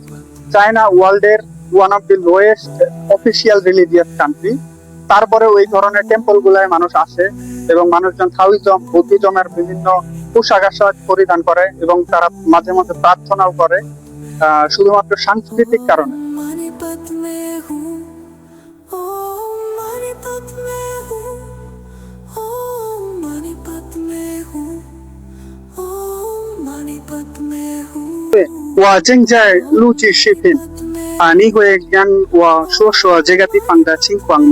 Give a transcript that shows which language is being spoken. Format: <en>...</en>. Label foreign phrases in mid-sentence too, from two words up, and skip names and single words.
<en>China world's one of the lowest official religious country.</en> <bn>তারপরেও এই ধরনের টেম্পল গুলায় মানুষ আসে এবং মানুষজন</bn> <en>Taoism Buddhism's</en> <bn>বিভিন্ন পোশাক আশাক পরিধান করে এবং তারা মাঝে মাঝে প্রার্থনাও করে শুধুমাত্র সাংস্কৃতিক কারণে।</bn> <zh>我正在录制视频你会让我说说这个地方的情况吗？</zh>